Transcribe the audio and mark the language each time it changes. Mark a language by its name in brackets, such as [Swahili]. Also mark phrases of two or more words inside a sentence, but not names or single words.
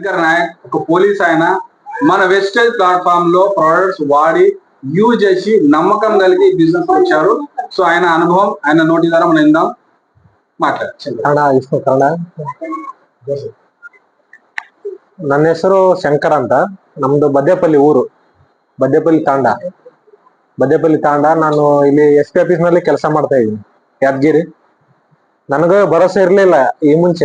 [Telugu] శంకర్ నాయక్ ఒక పోలీస్ ఆయన మన వెస్టేజ్ ప్లాట్ఫామ్ లో ప్రొడక్ట్స్ వాడి యూజ్ చేసి నమ్మకం కలిగి బిజినెస్ వచ్చారు. సో ఆయన అనుభవం ఆయన నోటి ద్వారా మనం ఇందాం [Kannada] ನನ್ನ ಹೆಸರು ಶಂಕರ್ ಅಂತ. ನಮ್ದು ಬದ್ದೇಪಲ್ಲಿ ಊರು, ಬದ್ದೇಪಲ್ಲಿ ತಾಂಡ. ನಾನು ಇಲ್ಲಿ [English] SP office [Kannada] ನಲ್ಲಿ ಕೆಲಸ ಮಾಡ್ತಾ ಇದ್ದೀನಿ, ಯಾದಗಿರಿ. ನನಗ ಭರೋಸೆ ಇರ್ಲಿಲ್ಲ ಈ ಮುಂಚೆ.